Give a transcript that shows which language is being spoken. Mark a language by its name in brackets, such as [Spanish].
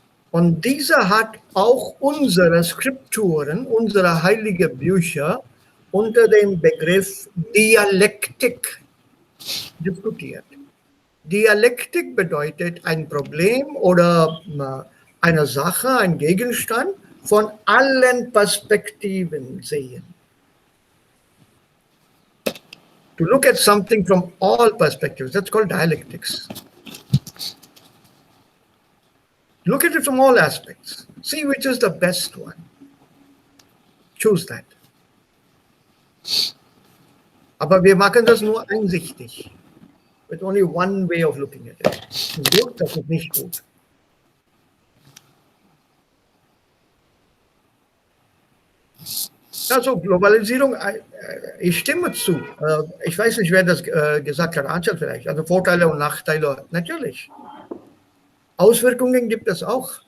[German] Und dieser hat auch unsere Skripturen, unsere heiligen Bücher unter dem Begriff Dialektik diskutiert. Dialektik bedeutet ein Problem oder eine Sache, ein Gegenstand von allen Perspektiven sehen. [English] To look at something from all perspectives, that's called dialectics. Look at it from all aspects. See which is the best one. Choose that. [German] Aber wir machen das nur einsichtig. [English] With only one way of looking at it. [German] Das ist gut, das ist nicht gut. Also Globalisierung, ich stimme zu. Ich weiß nicht, wer das gesagt hat, Anschal vielleicht. Also Vorteile und Nachteile, natürlich. Auswirkungen gibt es auch.